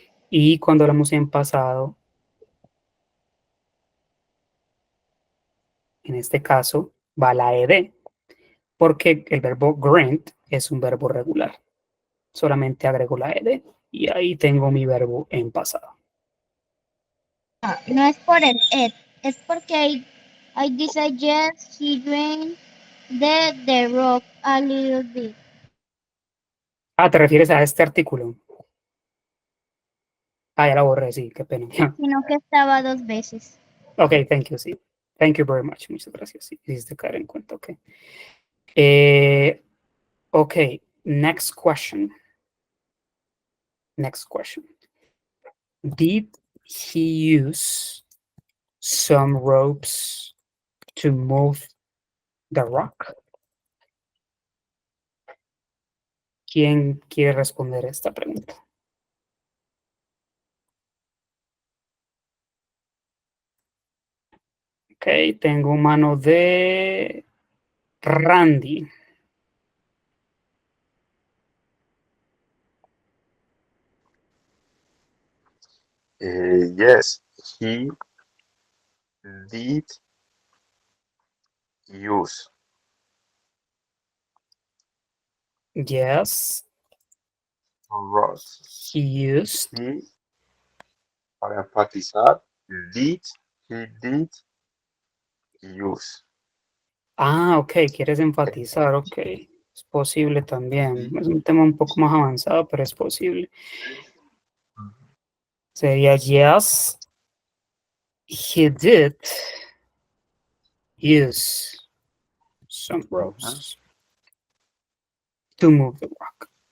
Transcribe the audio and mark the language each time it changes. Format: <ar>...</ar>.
<es>Y cuando hablamos en pasado, en este caso, va la ed, porque el verbo grind es un verbo regular. Solamente agrego la ed y ahí tengo mi verbo en pasado. No es por el ed. es porque</es> <en>I decided yes, he drained the rock a little bit.</en> <es>Ah, ¿te refieres a este artículo? Ah, ya la borré, sí, qué pena. Sino que estaba 2 veces.</es> <en>Ok, thank you, sí. Thank you very much.</en> <es>Muchas gracias. Sí, hiciste caer en cuenta, ok.</es> <en>Ok, next question. Next question. Did he use some ropes to move the rock?</en> <es>¿Quién quiere responder esta pregunta? Ok, tengo mano de Randy.</es> <en>Yes, he did use. Yes, Ross. he used. He,</en> <es>para enfatizar,</es> <en>he did use.</en> <es>Ah, ok, quieres enfatizar, ok. Es posible también. Es un tema un poco más avanzado, pero es posible. Sería</es> <en>yes, he did use some ropes to move the rock.</en>